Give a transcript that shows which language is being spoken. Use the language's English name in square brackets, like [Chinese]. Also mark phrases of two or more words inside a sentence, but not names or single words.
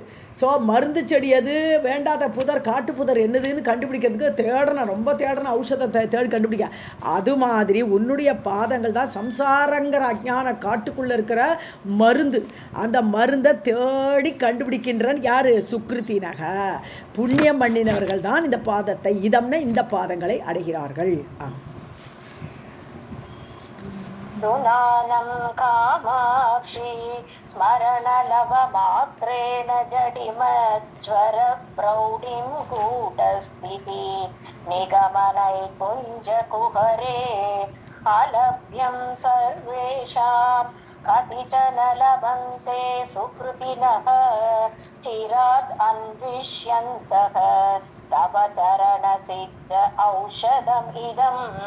[Tamil] ஸோ மருந்து செடி எது, வேண்டாத புதர் காட்டு புதர் என்னதுன்னு கண்டுபிடிக்கிறதுக்கு தேடணும், ரொம்ப தேடணும், ஔஷதத்தை தேடி கண்டுபிடிக்க. அது மாதிரி உன்னுடைய பாதங்கள் தான் சம்சாரங்கிற அஜ்ஞான காட்டுக்குள்ளே இருக்கிற மருந்து. அந்த மருந்தை தேடி கண்டுபிடிக்கின்றன் யார்? சுக்ருத்தினக, புண்ணியம் பண்ணினவர்கள் தான் இந்த பாதத்தை, இதம்னா இந்த பாதங்களை அடைகிறார்கள். [Sanskrit] सुनानं कामाक्षी स्मरणलवमात्रेण जडिमज्वरप्रौढिं कूटस्थिति निगमनैकुञ्जकुहरे अलभ्यं सर्वेषां कतिचन लभन्ते सुकृतिनः चिरात् अन्विष्यन्तः तव चरणसिद्ध औषधम् इदम्